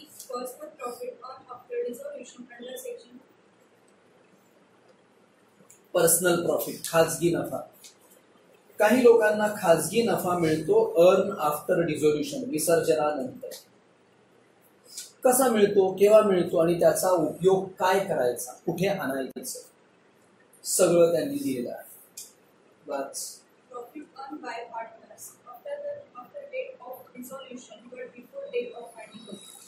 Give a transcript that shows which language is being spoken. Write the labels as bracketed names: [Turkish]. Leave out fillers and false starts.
[English] personal profit on after dissolution under section personal profit, [Marathi] खाजगी नफा. काही लोकांना खाजगी नफा मिळतो [English] earn after dissolution, [Marathi] विसर्जनानंतर. कसा मिळतो, केव्हा मिळतो आणि त्याचा उपयोग काय करायचा, कुठे आणायचं, सगळं त्यांनी दिलेलं आहे. बस. [English] profit earned by partners after date of dissolution but before date of winding up.